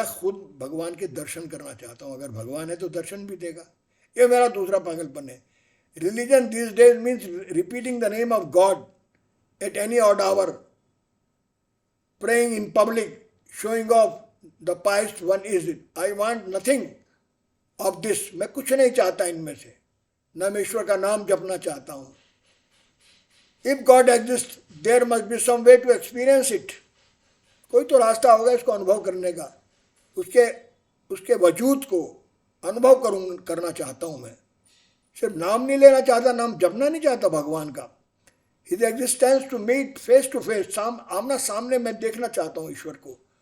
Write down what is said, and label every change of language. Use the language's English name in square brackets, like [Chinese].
[Hindi] मैं खुद भगवान के दर्शन करना चाहता हूँ, अगर भगवान है तो दर्शन भी देगा। ये मेरा दूसरा पागलपन है। [English] Religion this days means repeating the name of God at any odd hour, praying in public, showing off the pious one is it. I want nothing of this. [Hindi] मैं कुछ नहीं चाहता इनमें से, न मैं ईश्वर का नाम जपना चाहता हूँ। [English] If God exists, there must be some way to experience it. [Hindi] कोई तो रास्ता होगा इसको अनुभव करने का, उसके वजूद को अनुभव करना चाहता हूँ मैं। सिर्फ नाम नहीं लेना चाहता, नाम जपना नहीं चाहता भगवान का। [English] His existence to meet face to face, [Hindi] आमना सामने मैं देखना चाहता हूँ ईश्वर को।